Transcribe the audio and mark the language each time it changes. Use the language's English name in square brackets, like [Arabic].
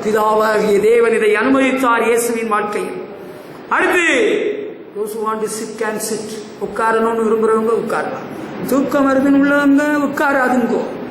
[Tamil] பிதாவாகிய தேவன் இதை அனுமதித்தார் இயேசுவின் வாழ்க்கையில். [English] அடுத்து those who want to sit can sit. [Tamil] உட்காரணும்னு விரும்புறவங்க உட்காரலாம், தூக்கம் வருதுன்னு உள்ளவங்க உட்காராதுங்கோ.